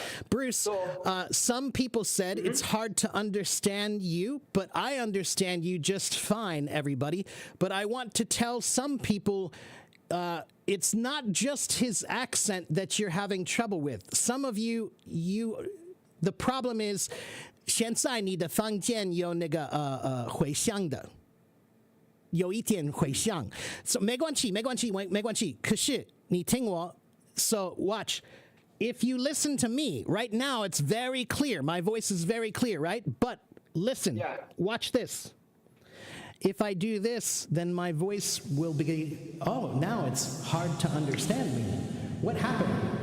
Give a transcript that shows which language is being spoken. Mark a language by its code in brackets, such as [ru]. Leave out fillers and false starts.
[en] Bruce, some people said it's hard to understand you, but I understand you just fine, everybody. But I want to tell some people it's not just his accent that you're having trouble with. Some of you, the problem is [zh] 现在你的房间有那个回响的，有一点回响。 [en] So [zh] 没关系。可是你听我。 [en] So watch. If you listen to me right now, it's very clear. My voice is very clear, right? But listen. Watch this. If I do this, then my voice will be, oh, now it's hard to understand me. What happened?